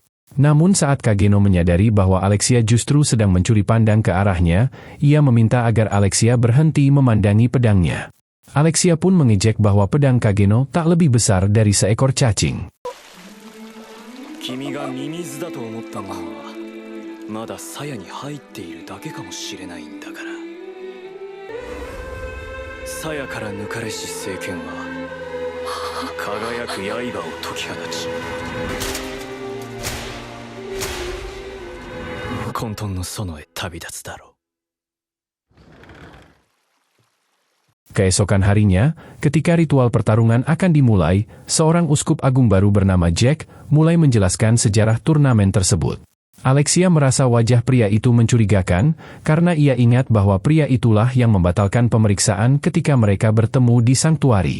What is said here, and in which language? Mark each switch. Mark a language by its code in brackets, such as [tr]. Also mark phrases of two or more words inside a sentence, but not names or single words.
[id] Namun saat Kageno menyadari bahwa Alexia justru sedang mencuri pandang ke arahnya, ia meminta agar Alexia berhenti memandangi pedangnya. Alexia pun mengejek bahwa pedang Kageno tak lebih besar dari seekor cacing. [ja] まだ鞘に入っているだけかもしれないんだから。鞘から抜かれし聖剣は輝く刃を解き放ち、混沌の園へ旅立つだろう。 [id] Keesokan harinya, ketika ritual pertarungan akan dimulai, seorang uskup agung baru bernama Jack mulai menjelaskan sejarah turnamen tersebut. Alexia merasa wajah pria itu mencurigakan, karena ia ingat bahwa pria itulah yang membatalkan pemeriksaan ketika mereka bertemu di sanktuari.